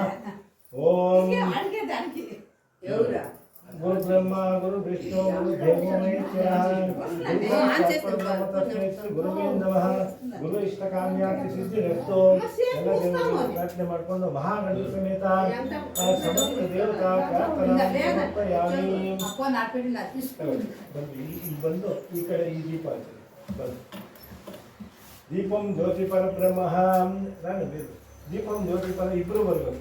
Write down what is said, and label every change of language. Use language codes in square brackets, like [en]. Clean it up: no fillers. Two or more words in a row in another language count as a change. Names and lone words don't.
[sa] ओम गुरु ब्रह्मा गुरु विष्णु गुरु देवो महेश्वरः गुरुवे नमः। गुरु इष्ट काम्याति सिद्धिरस्तु। [kn] ಎಲ್ಲ ದೇವರಿಗೆ ಪ್ರಾರ್ಥನೆ ಮಾಡಿಕೊಂಡು ಮಹಾಗಣಪತಿ ಸಮೇತ ಸಮಸ್ತ ದೇವತಾ ಪ್ರಾರ್ಥನಾ ಬಂದು ಈ ಕಡೆ ಈ ದೀಪ [sa] ದೀಪಂ ಜ್ಯೋತಿ ಪರಬ್ರಹ್ಮ ದೀಪಂ ಜ್ಯೋತಿ ಪರ [kn] ಇಬ್ರು ಬರ್ಬೇಕು.